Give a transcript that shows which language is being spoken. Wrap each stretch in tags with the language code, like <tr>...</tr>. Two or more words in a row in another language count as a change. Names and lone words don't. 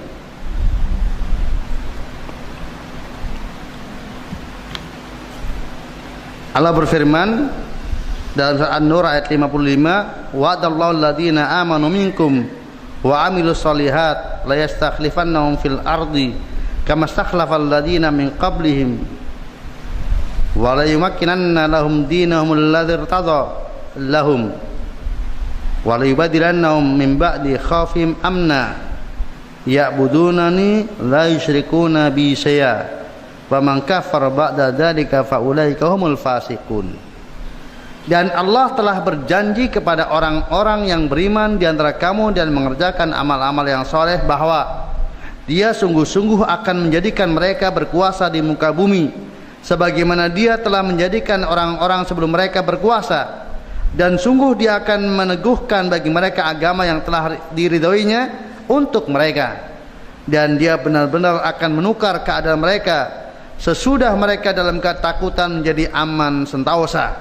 <id>Allah berfirman dalam surah An-Nur ayat 55,</id> <ar>وعد الله الذين آمنوا منكم وعملوا الصالحات ليستخلفنهم في الأرض كما استخلف الذين من قبلهم وليمكنن لهم دينهم الذي ارتضى لهم وليبدلنهم من بعد خوفهم أمنا يعبدونني لا يشركون بي شيئا ومن كفر بعد ذلك فأولئك هم الفاسقون.</ar> <id>Dan Allah telah berjanji kepada orang-orang yang beriman di antara kamu dan mengerjakan amal-amal yang soleh bahwa Dia sungguh-sungguh akan menjadikan mereka berkuasa di muka bumi sebagaimana Dia telah menjadikan orang-orang sebelum mereka berkuasa, dan sungguh Dia akan meneguhkan bagi mereka agama yang telah diridhoinya untuk mereka, dan Dia benar-benar akan menukar keadaan mereka sesudah mereka dalam ketakutan menjadi aman sentosa.</id>